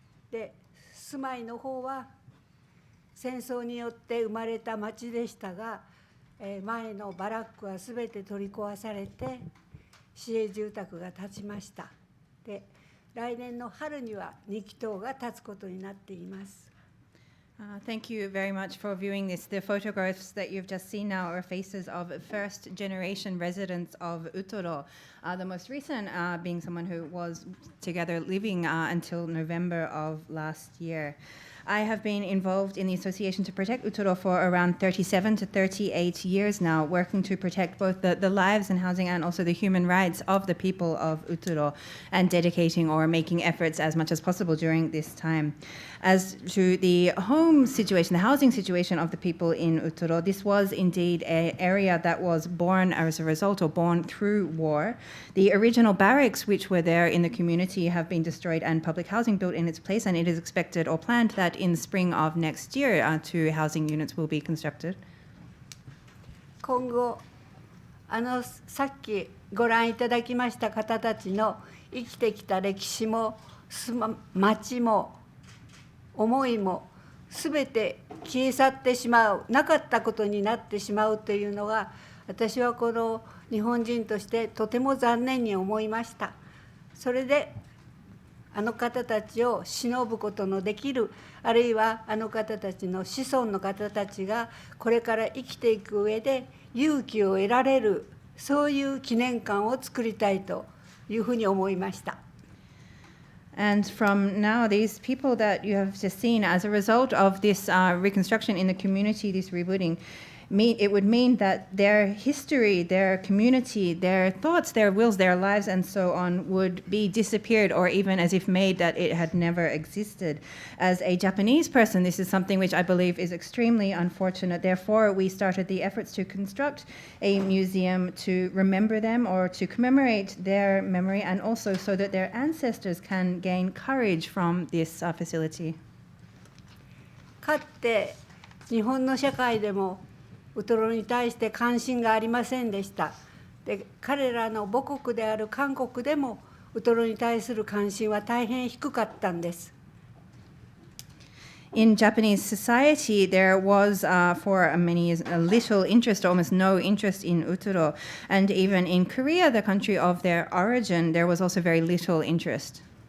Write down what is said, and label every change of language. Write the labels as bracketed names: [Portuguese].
[Japanese] で、住まいの方は戦争によって生まれた町でしたが、前のバラックはすべて取り壊されて市営住宅が建ちました。で、来年の春には2期棟が建つことになっています。 [English] Thank you very much for viewing this. The photographs that you've just seen now are faces of first-generation residents of Utoro. The most recent being someone who was together living until November of last year. I have been involved in the Association to Protect Utoro for around 37 to 38 years now, working to protect both the lives and housing and also the human rights of the people of Utoro, and dedicating or making efforts as much as possible during this time. As to the home situation, the housing situation of the people in Utoro, this was indeed an area that was born as a result or born through war. The original barracks which were there in the community have been destroyed and public housing built in its place, and it is expected or planned that in the spring of next year 2 housing units will be constructed. [Japanese] 今後、さっきご覧いただきました方たちの生きてきた歴史も町も思いもすべて消え去ってしまう、なかったことになってしまうというのが、私はこの日本人としてとても残念に思いました。それであの方たちを偲ぶことのできる、あるいはあの方たちの子孫の方たちがこれから生きていく上で勇気を得られる、そういう記念館を作りたいというふうに思いました。 [English] And from now, these people that you have just seen, as a result of this reconstruction in the community, this rebooting, it would mean that their history, their community, their thoughts, their wills, their lives, and so on would be disappeared, or even as if made that it had never existed. As a Japanese person, this is something which I believe is extremely unfortunate. Therefore, we started the efforts to construct a museum to remember them or to commemorate their memory, and also so that their ancestors can gain courage from this facility. [Japanese] かつて日本の社会でもウトロに対して関心がありませんでした。で、彼らの母国である韓国でもウトロに対する関心は大変低かったんです。 [English] In Japanese society, there was for many years little interest, almost no interest in Utoro. And even in Korea, the country of their origin, there was also very little interest.